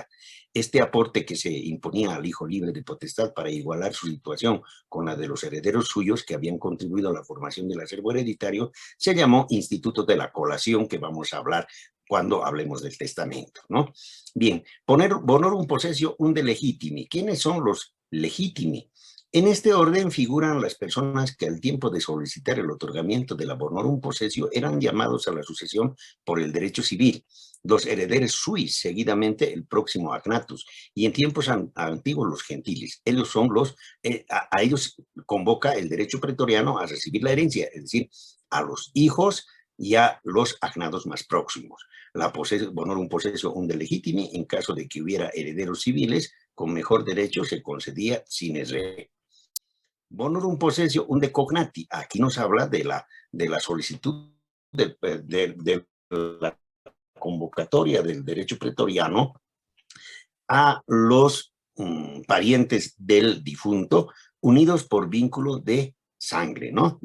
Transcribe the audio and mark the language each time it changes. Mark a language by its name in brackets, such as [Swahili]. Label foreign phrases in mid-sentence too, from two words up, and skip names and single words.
[Spanish] Este aporte que se imponía al hijo libre de potestad para igualar su situación con la de los herederos suyos que habían contribuido a la formación del acervo hereditario se llamó Instituto de la Colación, que vamos a hablar cuando hablemos del testamento, ¿no? Bien, poner [Latin] bonorum possessio unde legitimi. [Spanish] ¿Quiénes son los legitimi? En este orden figuran las personas que al tiempo de solicitar el otorgamiento de la [Latin] bonorum possessio [Spanish] eran llamados a la sucesión por el derecho civil, los herederos suis, seguidamente el próximo agnatus, y en tiempos antiguos los gentiles. Ellos son a ellos convoca el derecho pretoriano a recibir la herencia, es decir, a los hijos y a los agnados más próximos. La [Latin] bonorum possessio unde legitimi, [Spanish] en caso de que hubiera herederos civiles, con mejor derecho se concedía [Latin] sine re. Bonorum possessio unde cognati. [Spanish] Aquí nos habla de la solicitud de la convocatoria del derecho pretoriano a los parientes del difunto unidos por vínculo de sangre, ¿no?